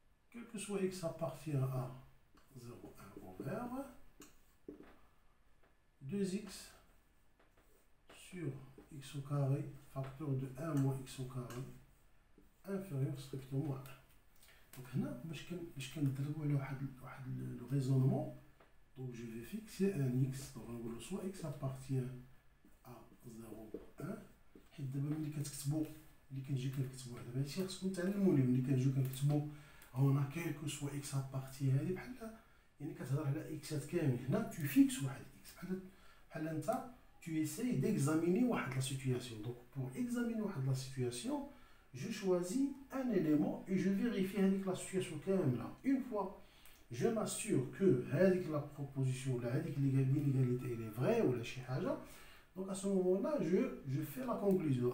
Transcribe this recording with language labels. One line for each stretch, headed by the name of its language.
French: Quel que soit x appartient à 0, 1 au vert, 2x sur x au carré, facteur de 1 moins x au carré, inférieur strictement à 1. Donc là, je vais le raisonnement. Donc je vais fixer un x. Donc on va soit x appartient à 0, 1.
Arabic: حيت دابا ملي كتكتبوا اللي كنجيو كنكتبوا دابا هادشي خصكم تعلموا ليه ملي كنجيو كنكتبوا هنا كيلكو سوا اكس ابارتي هادي بحال يعني كتهضر على اكسات كامل. هنا تو فيكس واحد اكس بحال انت
French: tu essayes d'examiner la situation. Donc pour examiner la situation, je choisis un élément et je vérifie la situation quand même là. Une fois je m'assure que la proposition l'inégalité elle est vraie ou la chihaja, donc à ce moment là je fais la conclusion.